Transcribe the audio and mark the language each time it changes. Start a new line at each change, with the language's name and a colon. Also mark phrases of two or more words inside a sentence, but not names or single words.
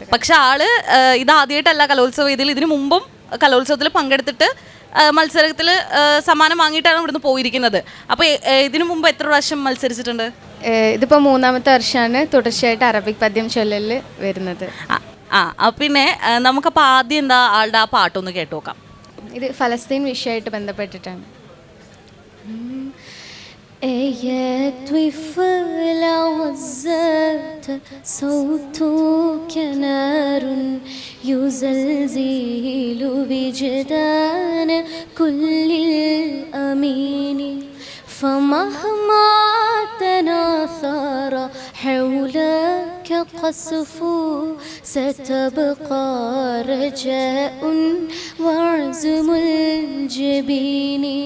Malayalam: പക്ഷെ ആള് ഇത് ആദ്യമായിട്ടല്ല കലോത്സവ വേദിയിൽ. ഇതിനു മുമ്പും കലോത്സവത്തിൽ പങ്കെടുത്തിട്ട് മത്സരത്തിൽ സമ്മാനം വാങ്ങിയിട്ടാണ് ഇവിടുന്ന് പോയിരിക്കുന്നത്. അപ്പോൾ ഇതിനു മുമ്പ് എത്ര പ്രാവശ്യം മത്സരിച്ചിട്ടുണ്ട്? ഇതിപ്പോൾ 3ാമത്തെ വർഷമാണ് തുടർച്ചയായിട്ട് അറബിക് പദ്യം ചൊല്ലൽ വരുന്നത്. പിന്നെ നമുക്കപ്പോൾ ആദ്യം എന്താ ആളുടെ ആ പാട്ടൊന്ന് കേട്ടു നോക്കാം. ഇത് ഫലസ്തീൻ വിഷയമായിട്ട് ബന്ധപ്പെട്ടിട്ടാണ്.
Arabic: يا طفل وزات صوتك نار يزلزل وجدان كل الأمين فمهما تناثر حولك قصف ستبقى رجاء وعزم الجبين